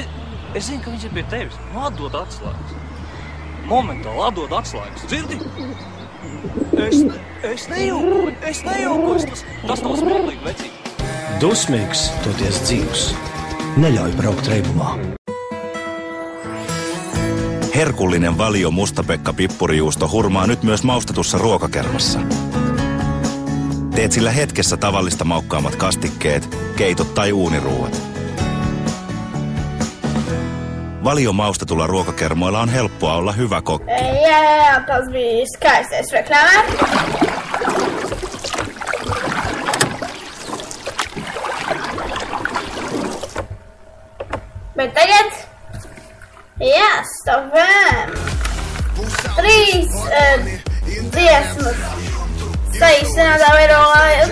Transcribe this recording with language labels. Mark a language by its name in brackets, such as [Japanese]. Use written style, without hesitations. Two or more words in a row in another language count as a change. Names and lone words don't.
[Latvian] Es zinu, ka viņš ir pie tevis. Atdod atslēgas. Momentāli atdod atslēgas. Dzirdi? Es nejaukos. Tas nav smieklīgi, vecīt. Dusmīgs, toties dzīvs, neļauj braukt reibumā. [Finnish] Herkullinen Valio Mustapekka pippurijuusto hurmaa nyt myös maustetussa ruokakermassa. Teet sillä hetkessä tavallista maukkaammat kastikkeet, keitot tai uuniruuat. Valio maustetulla ruokakermoilla on helppoa olla hyvä kokki. [Latvian] Jā, tas bija skaistais reklāmē. Bet tagad stāvam 3 dziesmas saīsinātā veidā.